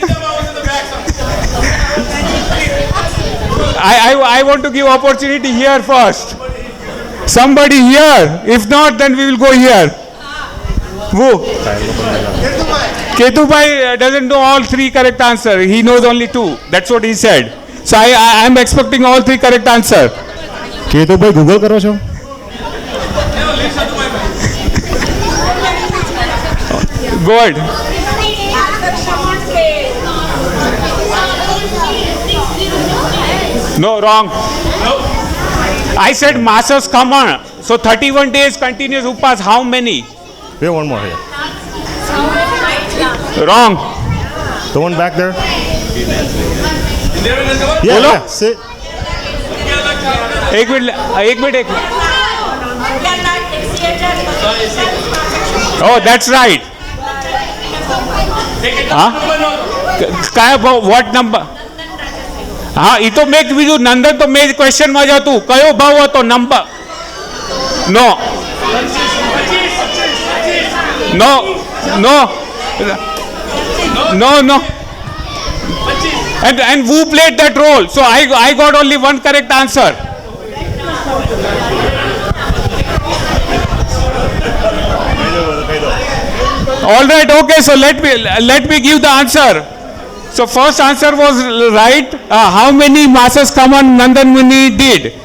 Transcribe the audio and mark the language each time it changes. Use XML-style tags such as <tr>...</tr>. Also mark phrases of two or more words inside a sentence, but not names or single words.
<en>I want to give opportunity here first. Somebody here. If not, then we will go here. Who? Ketu Bhai doesn't know all three correct answer. He knows only two. That's what he said. So I am expecting all three correct answer.</en> <gu>કેતુ ભાઈ ગૂગલ કરો છો?</gu> <en>Good. No, wrong. I said masses Kaman. So 31 days continuous upas. How many? We have one more here. Wrong. The one back there? Yeah, Hello? yeah, sit.</en> <hi>एक मिनट.</hi> <en>Oh, that's right. हाँ? What number?</en> <gu>હા એ તો મેં બીજું નંદન તો મેં ક્વેશ્ચનમાં જ હતું કયો ભાવ હતો નંબર નો નો નો નો નો</gu> <en>and who played that role? So I got only one correct answer. All right, okay, so let me give the answer. So first answer was right. How many masses Kaman Nandan Muni did?</en>